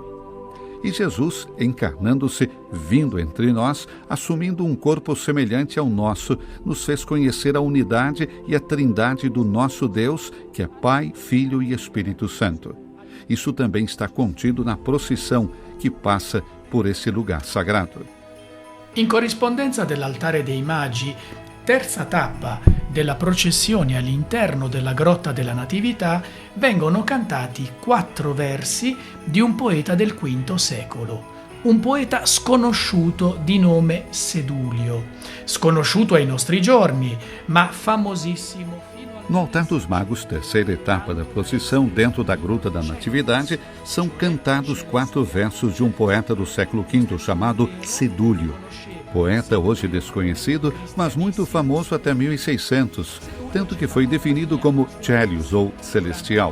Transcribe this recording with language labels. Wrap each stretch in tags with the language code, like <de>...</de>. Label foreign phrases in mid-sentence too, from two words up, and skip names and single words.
<pt>E Jesus, encarnando-se, vindo entre nós, assumindo um corpo semelhante ao nosso, nos fez conhecer a unidade e a trindade do nosso Deus, que é Pai, Filho e Espírito Santo. Isso também está contido na procissão que passa por esse lugar sagrado.</pt> <it>In corrispondenza dell'altare dei Magi, terza tappa della processione all'interno della Grotta della Natività vengono cantati 4 versi di un poeta del V secolo, un poeta sconosciuto di nome Sedulio, sconosciuto ai nostri giorni, ma famosissimo fino al...</it> <pt>No altar dos Magos, terceira etapa da procissão dentro da Gruta da Natividade, são cantados 4 versos de um poeta do século V chamado Sedúlio. Poeta hoje desconhecido, mas muito famoso até 1600, tanto que foi definido como Celius ou Celestial.</pt>